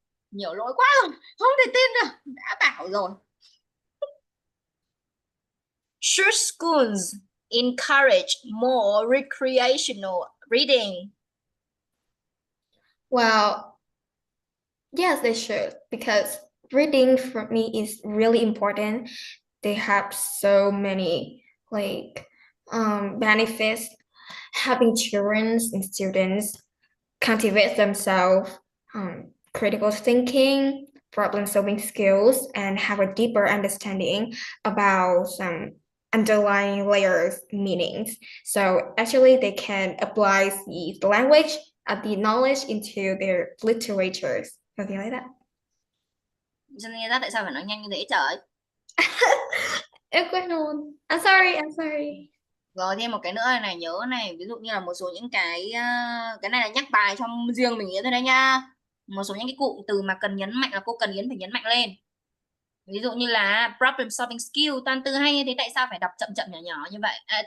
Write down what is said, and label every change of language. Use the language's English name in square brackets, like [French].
[Vietnamese] Nhiều lỗi quá rồi, không thể tin được, đã bảo rồi. [English] Should schools encourage more recreational reading? Well, yes, they should because reading for me is really important. They have so many like benefits. Helping children and students cultivate themselves, critical thinking, problem-solving skills, and have a deeper understanding about some underlying layers meanings. So actually they can apply the language the knowledge into their literatures. Something like that. [Vietnamese] Cho nên ra tại sao phải nói nhanh như thế trời? Em quên rồi. [English] I'm sorry. [Vietnamese] Rồi thêm một cái nữa này, nhớ này, ví dụ như là một số những cái này là nhắc bài trong riêng mình nghĩa thôi đấy nha. Một số những cái cụm từ mà cần nhấn mạnh là cô cần phải nhấn mạnh lên. Ví dụ như là [English] problem solving skill, [Vietnamese] toàn từ hay như thế tại sao phải đọc chậm chậm nhỏ nhỏ như vậy?